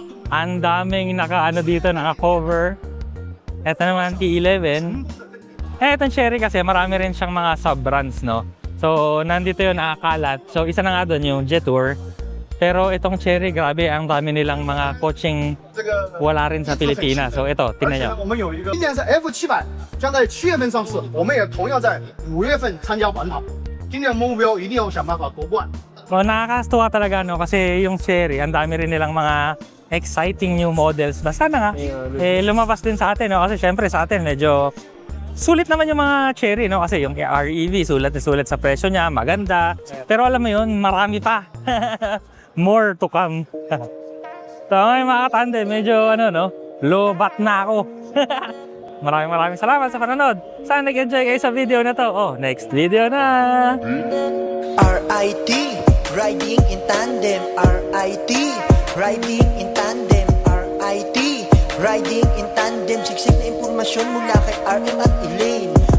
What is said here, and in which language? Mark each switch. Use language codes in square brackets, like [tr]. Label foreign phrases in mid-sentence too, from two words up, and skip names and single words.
[tl] Ang daming dito, naka-cover. Ito naman, T11. Itong Cherry kasi marami rin siyang mga sub-brands, no? So, nandito yun nakakalat. So, isa na nga doon yung Jetour. Pero itong Cherry, grabe, ang dami nilang mga coaching wala rin sa Pilipinas. So, ito, tingnan nyo. [zh] 我们有一个，今年是 F700，将在7月份上市，我们也同样在5月份参加环跑。今年的目标一定要想办法夺冠。 [tl] So, nakakastuwa talaga, no? Kasi yung Cherry, ang dami rin nilang mga [en] exciting new models. [tl] Basta na nga, lumabas din sa atin, no? Kasi syempre sa atin, medyo sulit naman yung mga Cherry, no? Kasi yung REV, sulat na sulat sa presyo niya, maganda. Pero alam mo yun, marami pa. [en] More to come. [tl] So, ngayon mga katandem, medyo no? Lobat na ako. Maraming salamat sa panonood. Sana nag-enjoy kayo sa video na to. Oh, next video na! [en] RIT, riding in tandem. RIT, riding in tandem. RIT, riding in tandem. [tl] Siksik na impormasyon mula kay RM at Elaine.